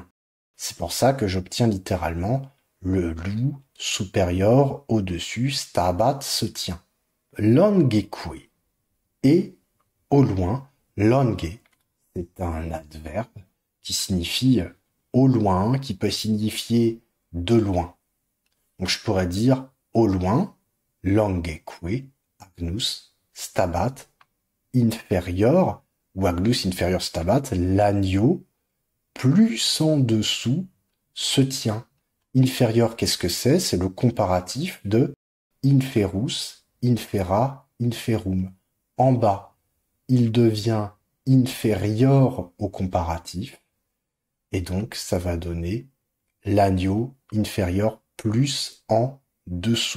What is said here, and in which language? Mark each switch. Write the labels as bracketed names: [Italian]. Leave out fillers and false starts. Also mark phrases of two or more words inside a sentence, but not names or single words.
[French] C'est pour ça que j'obtiens littéralement le loup supérieur au-dessus, stabat, se tient. Longeque. Et au loin, longe, c'est un adverbe qui signifie au loin, qui peut signifier de loin. Donc je pourrais dire au loin, [Latin] longeque, agnus, stabat, [French] inférieur, ou [Latin] agnus inférieur stabat, [French] l'agneau, plus en dessous, se tient. Inférieur, qu'est-ce que c'est? C'est le comparatif de [Latin] inferus, infera, inferum. [French] En bas, il devient inférieur au comparatif, et donc ça va donner l'agneau inférieur plus en dessous.